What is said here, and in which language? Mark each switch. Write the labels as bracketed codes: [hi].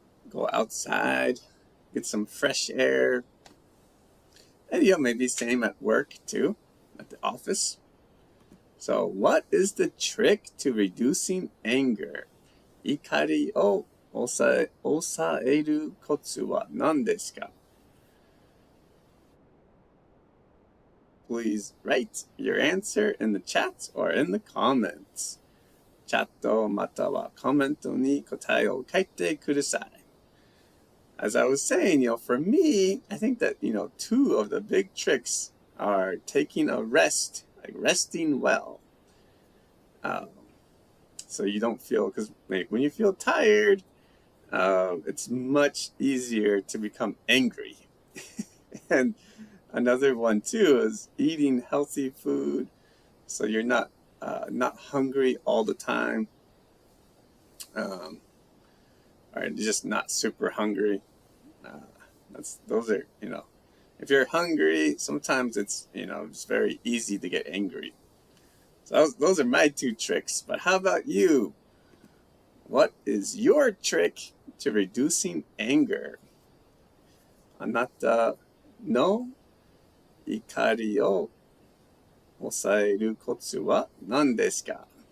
[en] Go outside, get some fresh air. And maybe same at work too, at the office. So what is the trick to reducing anger? [ja] 怒りを抑えるコツは何ですか? [en] Please write your answer in the chat or in the comments. [ja] チャットまたはコメントに答えを書いてください. [en] As I was saying, for me, I think that, two of the big tricks are taking a rest, like resting well. So you don't feel, because when you feel tired, it's much easier to become angry. And another one too is eating healthy food, so you're not hungry all the time, or just not super hungry. Those are, if you're hungry, sometimes it's very easy to get angry. So those are my two tricks. But how about you? What is your trick to reducing anger? [ja] あなたの怒りを抑えるコツは何ですか?